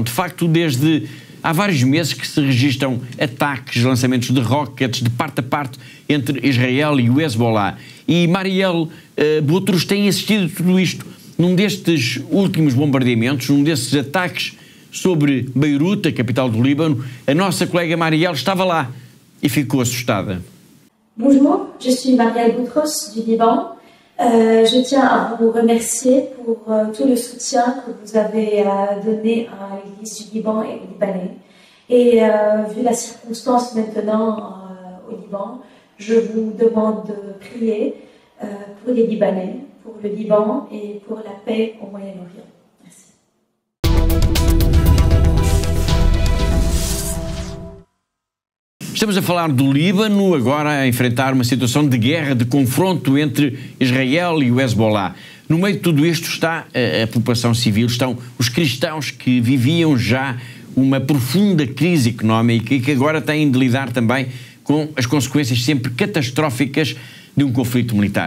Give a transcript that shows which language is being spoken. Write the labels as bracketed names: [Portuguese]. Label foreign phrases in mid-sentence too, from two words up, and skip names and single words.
[Portuguese] De facto, desde há vários meses que se registram ataques, lançamentos de rockets de parte a parte entre Israel e o Hezbollah. E Marielle Boutros tem assistido a tudo isto. Num destes últimos bombardeamentos, num desses ataques sobre Beirute, a capital do Líbano, a nossa colega Marielle estava lá e ficou assustada. [French] Bonjour, je suis Marielle Boutros du Liban. Je tiens à vous remercier pour tout le soutien que vous avez donné à l'Église du Liban et aux Libanais. Et vu la circonstance maintenant au Liban, je vous demande de prier pour les Libanais, pour le Liban et pour la paix au Moyen-Orient. Merci. [Portuguese] Estamos a falar do Líbano, agora a enfrentar uma situação de guerra, de confronto entre Israel e o Hezbollah. No meio de tudo isto está a população civil, estão os cristãos que viviam já uma profunda crise económica e que agora têm de lidar também com as consequências sempre catastróficas de um conflito militar.